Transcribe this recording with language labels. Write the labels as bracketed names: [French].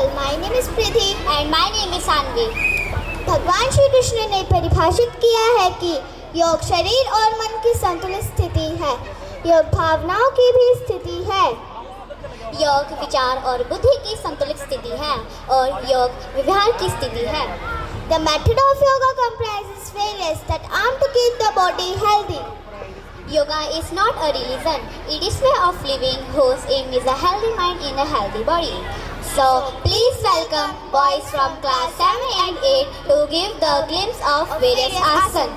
[English] My name is Pridhi and my name is Sanvi. [Hindi] भगवान श्री कृष्ण ने परिभाषित किया है कि योग शरीर और मन की संतुलित स्थिति है, योग भावनाओं की भी स्थिति है, योग विचार और बुद्धि की संतुलित स्थिति है, और योग व्यवहार की स्थिति है। [English] The method of yoga comprises various that aim to keep the body healthy. Yoga is not a religion, it is way of living whose aim is a healthy mind in a healthy body. So, please welcome boys from class 7 and 8 to give the glimpse of various asanas.